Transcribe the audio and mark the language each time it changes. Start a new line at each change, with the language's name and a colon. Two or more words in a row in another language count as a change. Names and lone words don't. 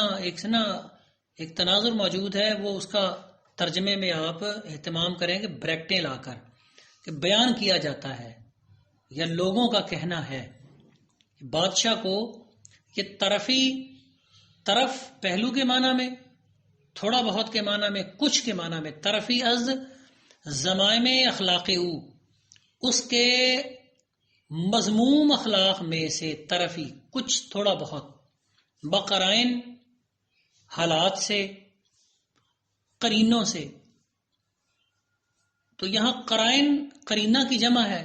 Urdu: ایک تناظر موجود ہے، وہ اس کا ترجمے میں آپ اہتمام کریں کہ بریکٹیں لا کر کہ بیان کیا جاتا ہے یا لوگوں کا کہنا ہے بادشاہ کو یہ طرف پہلو کے معنی میں، تھوڑا بہت کے معنی میں، کچھ کے معنی میں.
Persian: طرفی از زمائم اخلاق او،
Urdu: اس کے مذموم اخلاق میں سے طرفی کچھ تھوڑا بہت، بقرائن حالات سے، قرینوں سے. تو یہاں قرینہ کی جمع ہے.